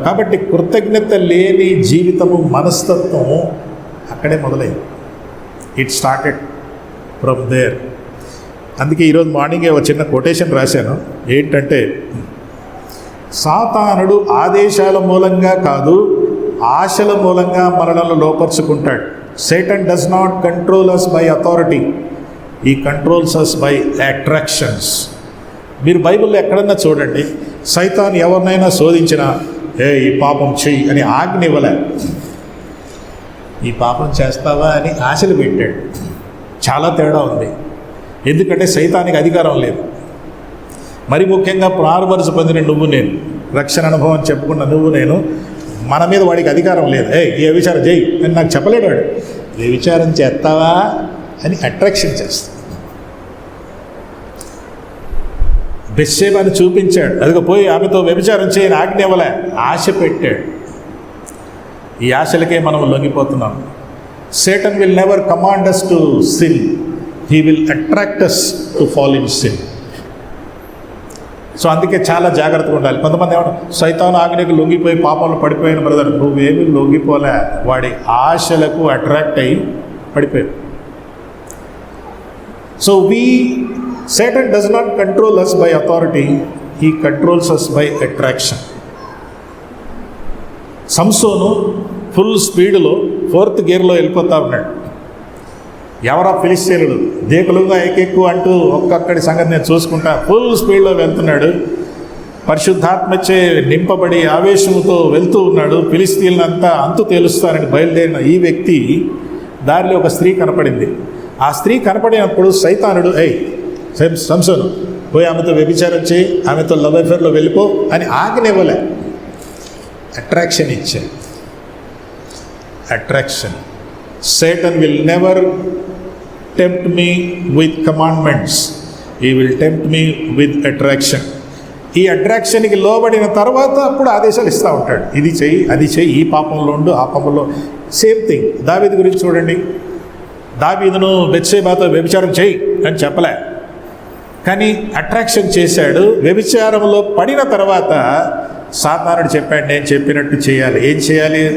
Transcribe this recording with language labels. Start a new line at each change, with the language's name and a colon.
Telugu: కాబట్టి కృతజ్ఞత లేని జీవితము, మనస్తత్వము అక్కడే మొదలైంది.
English: It started from there.
Telugu: అందుకే ఈరోజు మార్నింగే ఒక చిన్న కొటేషన్ రాశాను. ఏంటంటే, సాతానుడు ఆదేశాల మూలంగా కాదు, ఆశల మూలంగా మనలను లోపరుచుకుంటాడు.
English: Satan does not control us by authority. He controls us by attractions.
Telugu: మీరు బైబిల్లో ఎక్కడన్నా చూడండి, సైతాన్ ఎవరినైనా శోధించినా ఈ పాపం చెయ్యి అని ఆజ్ఞ ఇవ్వలే, ఈ పాపం చేస్తావా అని ఆశలు పెట్టాడు. చాలా తేడా ఉంది. ఎందుకంటే సైతానికి అధికారం లేదు. మరి ముఖ్యంగా ప్రారంభరస పొందిన నువ్వు నేను, రక్షణ అనుభవం చెప్పుకున్న నువ్వు నేను, మన మీద వాడికి అధికారం లేదు. ఏ విచారం చేయి అని నాకు చెప్పలేడు. వాడు ఏ విచారం చేస్తావా అని అట్రాక్షన్ చేస్తాడు. బెత్షెబాని చూపించాడు, అదిగో పోయి ఆమెతో వ్యభిచారం చేయని ఆజ్ఞ ఇవ్వలే, ఆశ పెట్టాడు. ఈ ఆశలకే మనం లొంగిపోతున్నాం.
English: Satan will never command us to sin. He will attract us to fall in sin.
Telugu: So అందుకే చాలా జాగ్రత్తగా ఉండాలి. కొంతమంది ఏమంటారు, సైతాను ఆజ్ఞకు లొంగిపోయి పాపంలో పడిపోయిన బ్రదర్, నువ్వేమీ లొంగిపోలే, వాడి ఆశలకు అట్రాక్ట్ అయ్యి పడిపోయావు.
English: So Satan does not control us by authority. He controls us by attraction.
Telugu: Samson full స్పీడ్లో 4th గేర్లో వెళ్ళిపోతా ఉన్నాడు. ఎవరా ఫిలిస్తీనులు దేకులుగా ఏకెక్కు అంటూ ఒక్కొక్కడి సంగతి నేను చూసుకుంటా ఫుల్ స్పీడ్లో వెళ్తున్నాడు. పరిశుద్ధాత్మచే నింపబడి ఆవేశంతో వెళ్తూ ఉన్నాడు. ఫిలిస్తీన్లంతా అంతు తేలుస్తారని బయలుదేరిన ఈ వ్యక్తి దారిలో ఒక స్త్రీ కనపడింది. ఆ స్త్రీ కనపడినప్పుడు సైతానుడు, సంసోను పోయి ఆమెతో వ్యభిచారం చేయి, ఆమెతో లవ్ అఫేర్లో వెళ్ళిపో అని ఆజ్ఞనివ్వలే, అట్రాక్షన్ ఇచ్చే. Attraction.
English: Satan will never tempt me with commandments. He will tempt me with attraction.
Telugu: ఈ అట్రాక్షన్కి లోబడిన తర్వాత అప్పుడు ఆదేశాలు ఇస్తూ ఉంటాడు. ఇది చెయ్యి, అది చెయ్యి, ఈ పాపంలో ఉండు, ఆ పాపంలో. సేమ్ థింగ్ దావీదు గురించి చూడండి. దావీదును బెత్షెబాతో వ్యభిచారం చెయ్యి అని చెప్పలే, కానీ అట్రాక్షన్ చేశాడు. వ్యభిచారంలో పడిన తర్వాత సాతానుడు చెప్పాడు, నేను చెప్పినట్టు చేయాలి. ఏం చేయాలి?